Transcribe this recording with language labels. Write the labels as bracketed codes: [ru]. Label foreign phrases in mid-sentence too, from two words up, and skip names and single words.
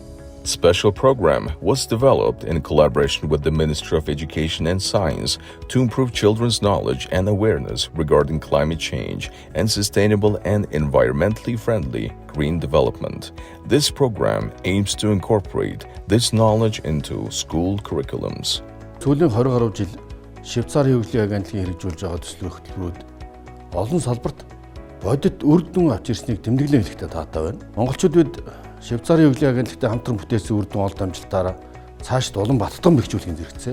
[en] A special program was developed in collaboration with the Ministry of Education and Science to improve children's knowledge and awareness regarding climate change and sustainable and environmentally friendly green development. This program aims to incorporate this knowledge into school curriculums. [mn] Сүүлийн 20 гаруй жил Швейцарын хөгжлийн агентлагийн хэрэгжүүлж байгаа төслийн хөтөлбөрүүд олон салбарт бодит үр дүн авч ирснийг тэмдэглэн хэлэхдээ таатай байна. Монголчууд бид Швейцарын хөгжлийн агентлагтай хамтран бүтээсэн үр дүн олд амжилтаараа цаашд улам баттан бэхжүүлэхийн зэрэгцээ.